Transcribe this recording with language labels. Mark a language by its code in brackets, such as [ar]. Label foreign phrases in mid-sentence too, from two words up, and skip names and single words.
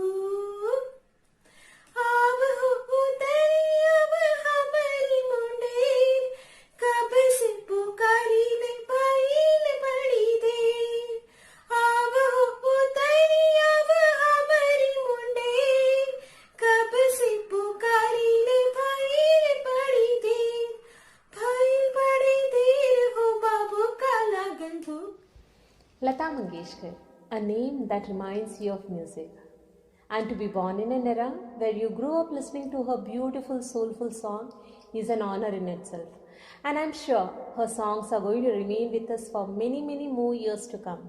[bho] अब हो उतरी अब हमारी मुंडेर कब से पुकारी ले पाइल बड़ी देर। अब हो उतरी अब हमारी मुंडेर कब से पुकारी ले पाइल बड़ी देर। पाइल बड़ी देर हो बाबू का लागल भूख। [en] Lata Mangeshkar, a name that reminds you of music. And to be born in an era where you grew up listening to her beautiful, soulful song is an honor in itself. And I'm sure her songs are going to remain with us for many, many more years to come.